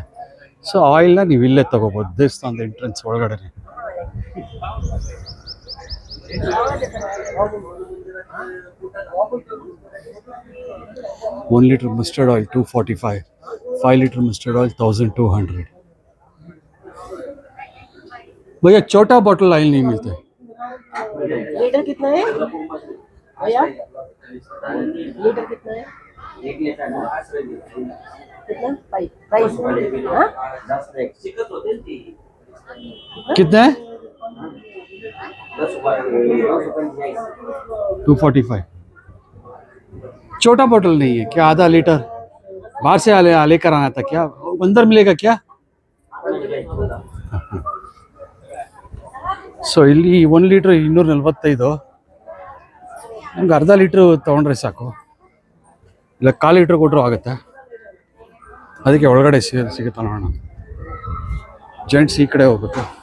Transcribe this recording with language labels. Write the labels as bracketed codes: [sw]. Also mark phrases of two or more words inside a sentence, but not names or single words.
[kn] ಸೊ ಆಯಿಲ್ನ ನೀವು ಇಲ್ಲೇ ತೊಗೋಬೋದು, ದೇವಸ್ಥಾನದ ಎಂಟ್ರೆನ್ಸ್ ಒಳಗಡೆ. [en] 1 liter mustard oil 245, 5 liter mustard oil 1200. [hi] भैया छोटा [en] bottle oil [hi] नहीं मिलता है. लीटर कितना है भैया? लीटर कितना है? कितना प्राइस? कितना है? 245. छोटा बोतल नहीं है क्या? आधा लीटर बाहर से लेकर आना था क्या? अंदर मिलेगा क्या? [kn] ಸೊ ಇಲ್ಲಿ 1 ಲೀಟ್ರ್ 245. ನಮ್ಗೆ ಅರ್ಧ ಲೀಟ್ರ್ ತೊಗೊಂಡ್ರೆ ಸಾಕು, ಇಲ್ಲ 1/4 ಲೀಟ್ರ್ ಕೊಟ್ಟರು ಆಗುತ್ತೆ. ಅದಕ್ಕೆ ಒಳಗಡೆ ಸಿಗುತ್ತಾ ನೋಡೋಣ. ಜೆಂಟ್ಸ್ ಈ ಕಡೆ ಹೋಗ್ಬೇಕು.